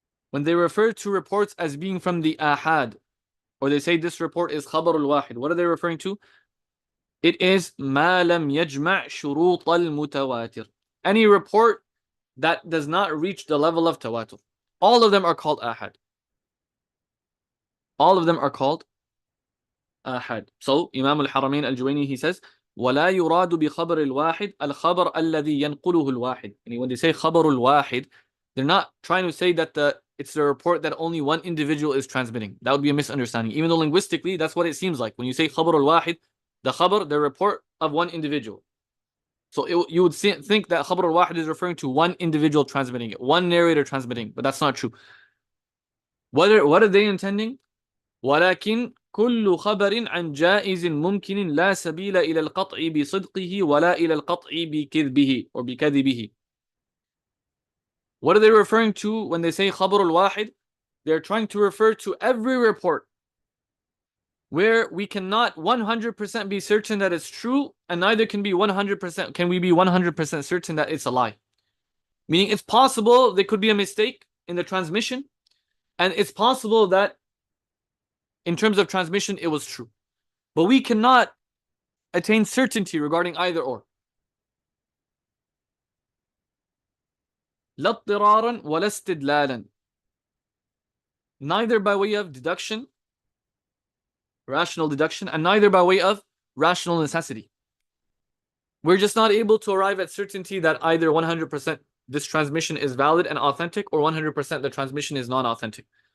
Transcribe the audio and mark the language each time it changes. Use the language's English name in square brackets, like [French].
[English] When they refer to reports as being from the ahad, or they say this report is khabarul wahid, what are they referring to? It is ma lam yajma' shurut al-mutawatir. Any report that does not reach the level of tawatur. All of them are called ahad. All of them are called ahad. So Imam al-Haramain al-Juwayni, he says, [Arabic] وَلَا يُرَادُ بِخَبَرِ الْوَاحِدِ الْخَبَرَ الَّذِي يَنْقُلُهُ الْوَاحِدِ. [English] And when they say خَبَرُ الْوَاحِد, they're not trying to say that it's the report that only one individual is transmitting. That would be a misunderstanding. Even though linguistically, that's what it seems like. When you say خَبَرُ الْوَاحِد, the khabar, the report of one individual. So you would think that khabar al-wahid is referring to one individual transmitting it, one narrator transmitting, but that's not true. What are they intending? [Arabic] ولكن كل خبر عن جائز ممكن لا سبيل إلى القطع بصدقه ولا إلى القطع بكذبه or بكذبه. [English] What are they referring to when they say khabar al-wahid? They're trying to refer to every report where we cannot 100% be certain that it's true, and neither can we be 100% certain that it's a lie. Meaning it's possible there could be a mistake in the transmission, and it's possible that in terms of transmission it was true. But we cannot attain certainty regarding either or. [Arabic] لا اضطرارا ولا استدلالا. [English] Neither by way of deduction, rational deduction, and neither by way of rational necessity. We're just not able to arrive at certainty that either 100% this transmission is valid and authentic, or 100% the transmission is non-authentic.